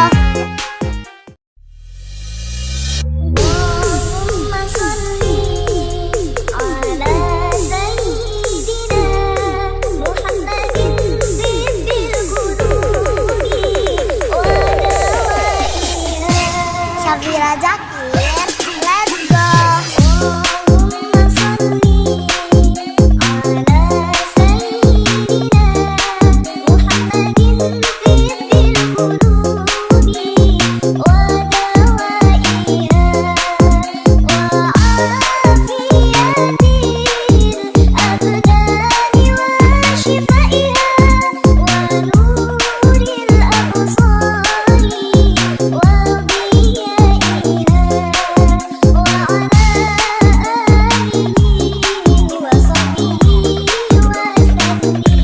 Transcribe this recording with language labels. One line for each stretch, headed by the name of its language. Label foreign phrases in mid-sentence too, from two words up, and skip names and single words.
Arabic: اللهم صل على سيدنا محمد بدل القلوب ودوائها.
English: Syafira Zakir, let's go.
Arabic: اللهم صل على سيدنا محمد بدل القلوب ودوائها و وعافية الأبدان وشفائها ونور الأبصار وضيائها وعلى آله وصحبه وسلم.